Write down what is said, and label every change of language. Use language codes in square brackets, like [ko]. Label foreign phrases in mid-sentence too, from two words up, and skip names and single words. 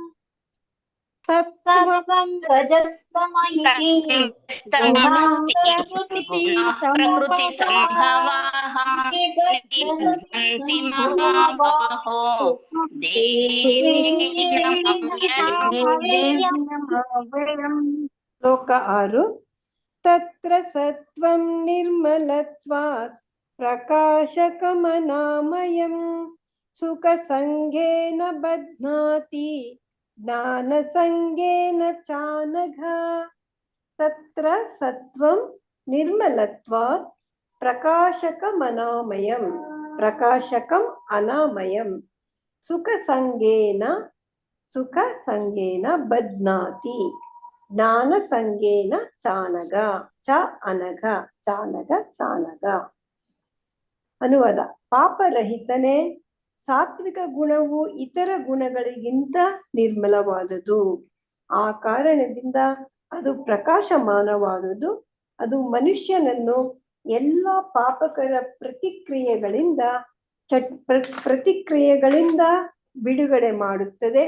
[sa] सत्वं रजस्तम इति प्रकृति सम्भवाः निबध्नन्ति महाबाहो देहे देहिनमव्ययं. [kn] ಶ್ಲೋಕ 6. [sa] तत्र सत्वं निर्मलत्वात् प्रकाशकमनामयं सुख सङ्गेन बध्नाति ज्ञान सङ्गेन चानघ. तत्र सत्वं निर्मलत्वात् प्रकाशकमनामयं प्रकाशकं अनामयं सुख सङ्गेन बध्नाति ज्ञान सङ्गेन चानग च अनघ चानग चानग. [kn] ಅನುವಾದ: ಪಾಪರಹಿತನೇ, ಸಾತ್ವಿಕ ಗುಣವು ಇತರ ಗುಣಗಳಿಗಿಂತ ನಿರ್ಮಲವಾದುದು. ಆ ಕಾರಣದಿಂದ ಅದು ಪ್ರಕಾಶಮಾನವಾದುದು. ಅದು ಮನುಷ್ಯನನ್ನು ಎಲ್ಲ ಪಾಪಕರ ಪ್ರತಿಕ್ರಿಯೆಗಳಿಂದ ಬಿಡುಗಡೆ ಮಾಡುತ್ತದೆ.